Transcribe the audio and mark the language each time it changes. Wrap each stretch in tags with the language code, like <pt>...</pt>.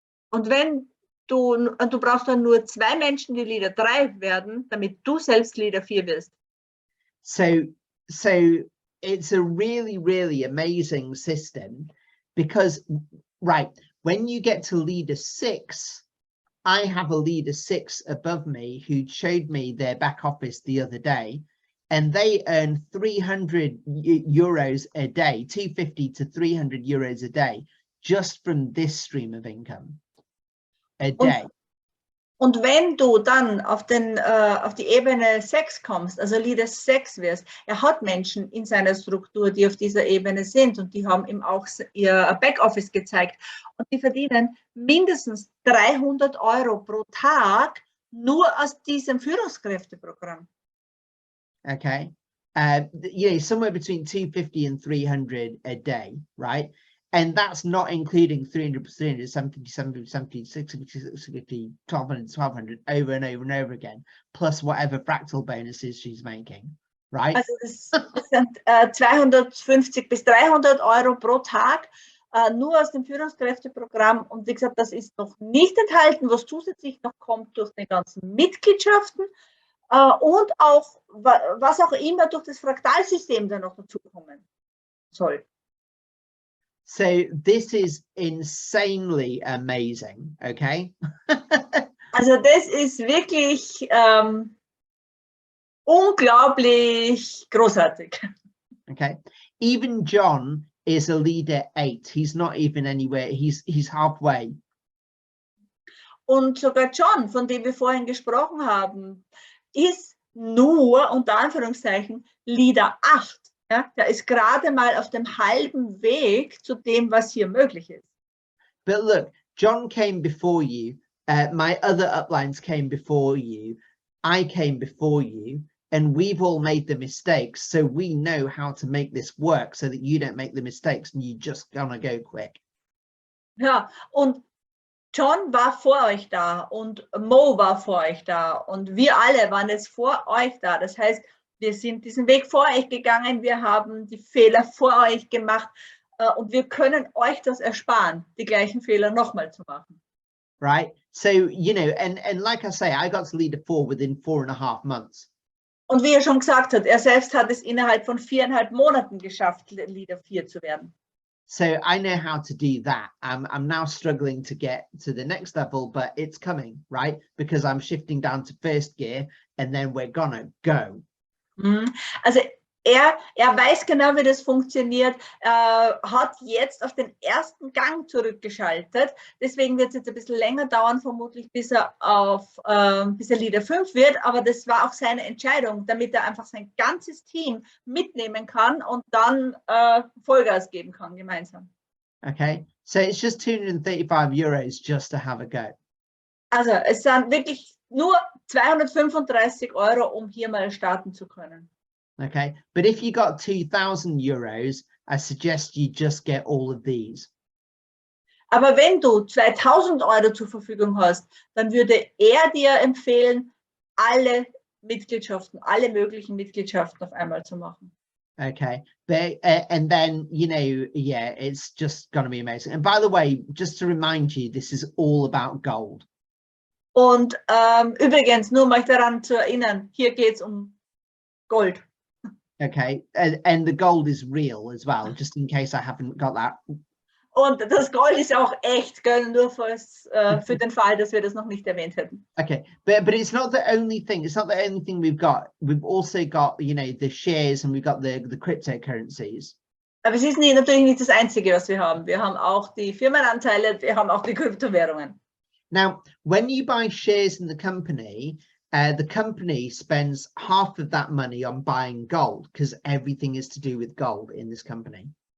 <de>Und wenn du brauchst dann nur 2 Menschen, die Leader 3 werden, damit du selbst Leader 4 wirst.</de> <en>So it's a really, really amazing system, because, right, when you get to leader 6, I have a leader 6 above me who showed me their back office the other day, and they earn 300 euros a day, 250 to 300 euros a day, just from this stream of income a day.</en> <de>Und wenn du dann auf die Ebene 6 kommst, also Leader 6 wirst, er hat Menschen in seiner Struktur, die auf dieser Ebene sind und die haben ihm auch ihr Backoffice gezeigt und die verdienen mindestens 300 € pro Tag nur aus diesem Führungskräfteprogramm.</de> <en>Okay. You know, somewhere between 250 and 300 a day, right? And that's not including 300, 370, 70, 70, 60, 60, 1200 over and over and over again, plus whatever fractal bonuses she's making, right?</en> <de>Also das sind 250 bis 300 € pro Tag, nur aus dem Führungskräfteprogramm. Und wie gesagt, das ist noch nicht enthalten, was zusätzlich noch kommt durch die ganzen Mitgliedschaften und auch, was auch immer durch das Fraktalsystem dann noch dazukommen soll.</de> <en>So this is insanely amazing, okay?</en> <de>Also das ist wirklich unglaublich großartig.</de> <en>Okay. Even John is a leader 8. He's not even anywhere. He's halfway.</en> <de>Und sogar John, von dem wir vorhin gesprochen haben, ist nur, unter Anführungszeichen, Leader 8. Ja? Der ist gerade mal auf dem halben Weg zu dem, was hier möglich ist.</de> <en>But look, John came before you. My other uplines came before you. I came before you. And we've all made the mistakes. So we know how to make this work so that you don't make the mistakes and you just gonna go quick.</en> <de>Ja, und John war vor euch da und Mo war vor euch da und wir alle waren jetzt vor euch da. Das heißt, wir sind diesen Weg vor euch gegangen, wir haben die Fehler vor euch gemacht und wir können euch das ersparen, die gleichen Fehler nochmal zu machen.</de> <en>Right? So, you know, and like I say, I got to leader 4 within 4.5 months.</en> <de>Und wie er schon gesagt hat, er selbst hat es innerhalb von 4,5 Monaten geschafft, Leader 4 zu werden.</de> <en>So I know how to do that. I'm now struggling to get to the next level, but it's coming, right? Because I'm shifting down to first gear and then we're gonna go.</en> <de>Also er weiß genau, wie das funktioniert, hat jetzt auf den ersten Gang zurückgeschaltet. Deswegen wird es jetzt ein bisschen länger dauern, vermutlich, bis er Leader 5 wird. Aber das war auch seine Entscheidung, damit er einfach sein ganzes Team mitnehmen kann und dann Vollgas geben kann gemeinsam.</de> <en>Okay, so it's just 235 euros just to have a go.</en> <de>Also es sind wirklich nur 235 €, um hier mal starten zu können.</de> <en>Okay, but if you got 2,000 euros, I suggest you just get all of these.</en> <de>Aber wenn du 2.000 € zur Verfügung hast, dann würde er dir empfehlen, alle Mitgliedschaften, alle möglichen Mitgliedschaften auf einmal zu machen.</de> <en>Okay, but and then, you know, yeah, it's just going to be amazing. And by the way, just to remind you, this is all about gold.</en> <de>Und übrigens, nur mal daran zu erinnern, hier geht es um Gold.</de> <en>Okay, and the gold is real as well, just in case I haven't got that.</en> <de>Und das Gold ist auch echt, gell? Nur für den Fall, dass wir das noch nicht erwähnt hätten.</de> <en>Okay, but it's not the only thing. It's not the only thing we've got. We've also got, you know, the shares and we've got the cryptocurrencies.</en> <de>Aber es ist natürlich nicht das Einzige, was wir haben. Wir haben auch die Firmenanteile, wir haben auch die Kryptowährungen.</de> <en>Now, when you buy shares in the company spends half of that money on buying gold because everything is to do with gold in this company.</en>